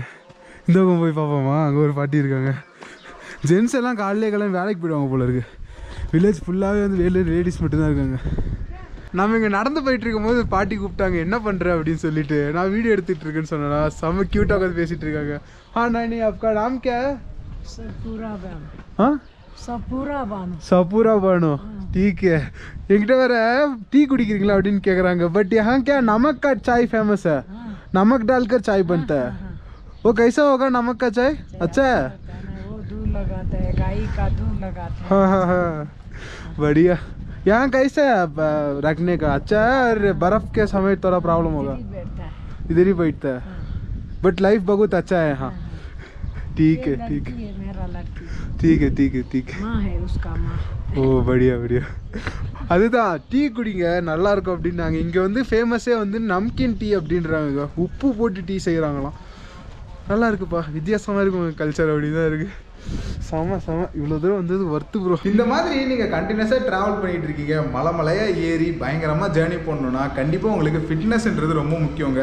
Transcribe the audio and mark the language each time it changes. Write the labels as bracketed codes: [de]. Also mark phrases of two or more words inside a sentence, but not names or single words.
[ta] இந்த பக்கம் போய் பார்ப்போமா, அங்கே ஒரு பாட்டி இருக்காங்க. ஜென்ஸ் எல்லாம் காலையிலே கிளம்பி வேலைக்கு போயிடுவாங்க போல இருக்குது. வில்லேஜ் ஃபுல்லாகவே வந்து லேடிஸ் மட்டும்தான் இருக்காங்க. நம்ம இங்கே நடந்து போயிட்டு இருக்கும்போது பாட்டி கூப்பிட்டாங்க, என்ன பண்ணுற அப்படின்னு சொல்லிட்டு. நான் வீடியோ எடுத்துகிட்டு இருக்கேன்னு சொன்னேன்னா செம்ம க்யூட்டாக உட்காந்து பேசிகிட்டு இருக்காங்க. [hi] नहीं आपका नाम क्या है? सपूरा बानो. हाँ सपूरा बानो. सपूरा बानो, ठीक है. என்கிட்ட வேற டீ குடிக்கிறீங்களா அப்படின்னு கேட்குறாங்க. பட் यहाँ क्या नमक का चाय फेमस है, नमक डालकर चाय बनता है. वो कैसा होगा नमक का चाय? अच्छा है. वो दूध लगाता है, गाय का दूध लगाता है. हाँ हाँ हाँ बढ़िया. यहाँ कैसा है रखने का? अच्छा है. और बर्फ के समय थोड़ा प्रॉब्लम होगा, इधर ही बैठता है. [en] but life [hi] बहुत अच्छा है. हाँ ठीक है ठीक है ठीक है ठीक है ठीक है. माँ है उसका माँ. [ta] ஓ படியா படியா. அதுதான் டீ குடிங்க நல்லா இருக்கும் அப்படின்னாங்க. இங்கே வந்து ஃபேமஸே வந்து நம்கின் டீ அப்படின்றாங்க. உப்பு போட்டு டீ செய்கிறாங்களாம். நல்லா இருக்குப்பா, வித்தியாசமாக இருக்கும் கல்ச்சர். அப்படி தான் இருக்குது. செம செம. இவ்வளோ தூரம் வந்தது ஒர்த்து ப்ரோ. இந்த மாதிரி நீங்கள் கண்டினியூஸாக ட்ராவல் பண்ணிகிட்டு இருக்கீங்க, மலையாக ஏறி பயங்கரமாக ஜேர்னி பண்ணணுன்னா கண்டிப்பாக உங்களுக்கு ஃபிட்னஸ்ன்றது ரொம்ப முக்கியங்க.